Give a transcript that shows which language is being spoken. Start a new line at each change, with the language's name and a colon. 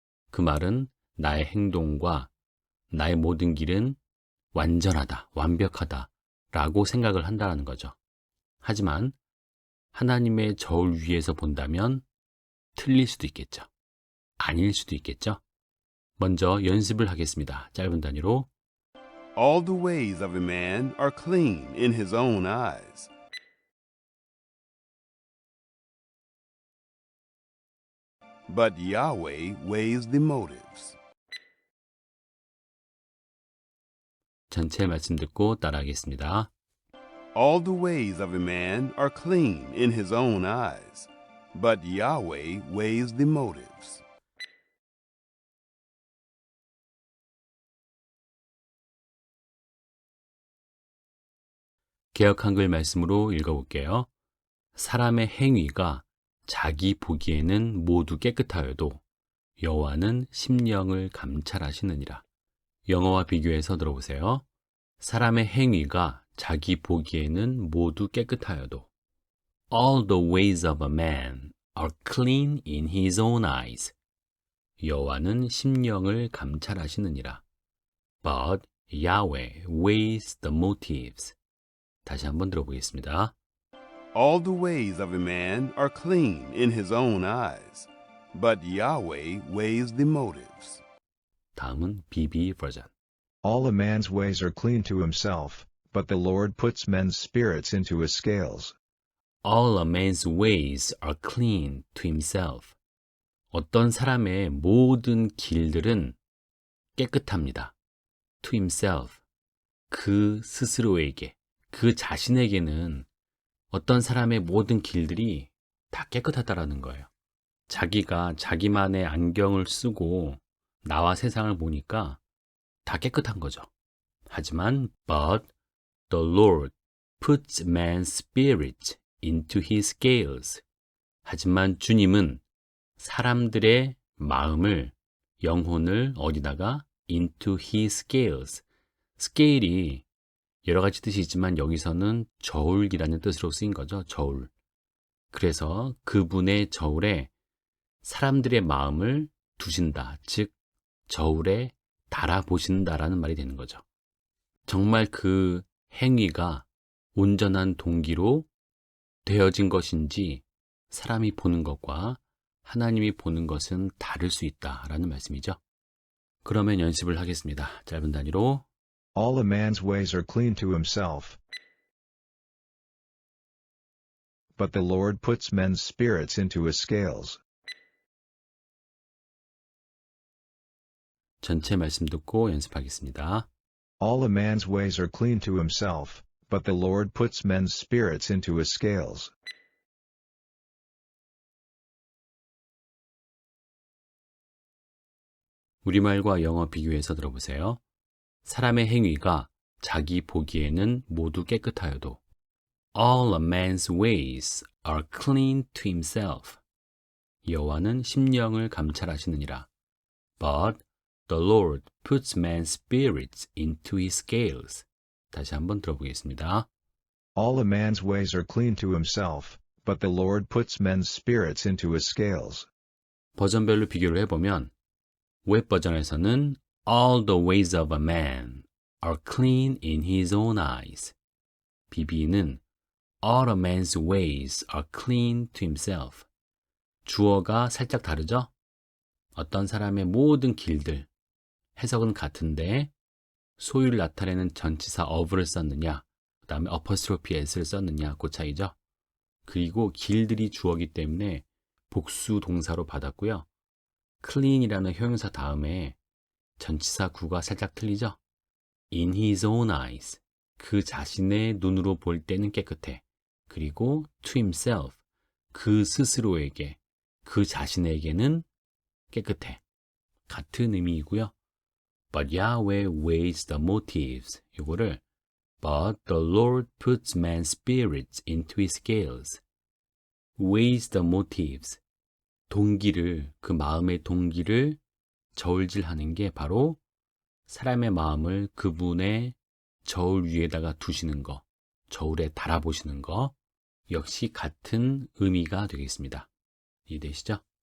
Korean: 그 말은 나의 행동과 나의 모든 길은 완전하다, 완벽하다 라고 생각을 한다는 거죠. 하지만 하나님의 저울 위에서 본다면 틀릴 수도 있겠죠. 아닐 수도 있겠죠. 먼저 연습을 하겠습니다. 짧은 단위로.
English: All the ways of a man are clean in his own eyes. But Yahweh weighs the motives.
Korean: 전체 말씀 듣고 따라하겠습니다.
English: All the ways of a man are clean in his own eyes, but Yahweh weighs the motives.
Korean: 개역 한글 말씀으로 읽어볼게요. 사람의 행위가 자기 보기에는 모두 깨끗하여도 여호와는 심령을 감찰하시느니라. 영어와 비교해서 들어보세요. 사람의 행위가 자기 보기에는 모두 깨끗하여도
English: All the ways of a man are clean in his own eyes.
Korean: 여호와는 심령을 감찰하시느니라.
English: But Yahweh weighs the motives.
Korean: 다시 한번 들어보겠습니다.
English: All the ways of a man are clean in his own eyes, but Yahweh weighs the motives.
Korean: 다음은 BB 버전.
English: All a man's ways are clean to himself, but the Lord puts men's spirits into his scales. All a man's ways are clean to himself.
Korean: 어떤 사람의 모든 길들은 깨끗합니다.
English: To himself.
Korean: 그 스스로에게, 그 자신에게는 어떤 사람의 모든 길들이 다 깨끗하다라는 거예요. 자기가 자기만의 안경을 쓰고 나와 세상을 보니까 다 깨끗한 거죠. 하지만
English: but the Lord puts man's spirit into his scales.
Korean: 하지만 주님은 사람들의 마음을, 영혼을 어디다가
English: into his scales.
Korean: 스케일이 여러 가지 뜻이 있지만 여기서는 저울기라는 뜻으로 쓰인 거죠. 저울. 그래서 그분의 저울에 사람들의 마음을 두신다. 즉 저울에 달아보신다라는 말이 되는 거죠. 정말 그 행위가 온전한 동기로 되어진 것인지 사람이 보는 것과 하나님이 보는 것은 다를 수 있다라는 말씀이죠. 그러면 연습을 하겠습니다. 짧은 단위로.
English: All a man's ways are clean to himself, but the Lord puts men's spirits into his scales.
Korean: 전체 말씀 듣고 연습하겠습니다.
English: All a man's ways are clean to himself, but the Lord puts men's spirits into his scales.
Korean: 우리말과 영어 비교해서 들어보세요. 사람의 행위가 자기 보기에는 모두 깨끗하여도
English: All a man's ways are clean to himself.
Korean: 여호와는 심령을 감찰하시느니라.
English: But the Lord puts man's spirits into his scales.
Korean: 다시 한번 들어보겠습니다.
English: All a man's ways are clean to himself, but the Lord puts men's spirits into his scales.
Korean: 버전별로 비교를 해보면 웹 버전에서는
English: All the ways of a man are clean in his own eyes. BB는 All a man's ways are clean to himself.
Korean: 주어가 살짝 다르죠? 어떤 사람의 모든 길들, 해석은 같은데 소유를 나타내는 전치사 of를 썼느냐, 그 다음에 apostrophe s를 썼느냐, 그 차이죠? 그리고 길들이 주어기 때문에 복수 동사로 받았고요. clean이라는 형용사 다음에 전치사 구가 살짝 틀리죠?
English: In his own eyes,
Korean: 그 자신의 눈으로 볼 때는 깨끗해. 그리고
English: to himself,
Korean: 그 스스로에게, 그 자신에게는 깨끗해. 같은 의미이고요.
English: But Yahweh weighs the motives.
Korean: 이거를
English: But the Lord puts man's spirits into his scales. Weighs the motives.
Korean: 동기를, 그 마음의 동기를 저울질하는 게 바로 사람의 마음을 그분의 저울 위에다가 두시는 거, 저울에 달아보시는 거 역시 같은 의미가 되겠습니다. 이해되시죠?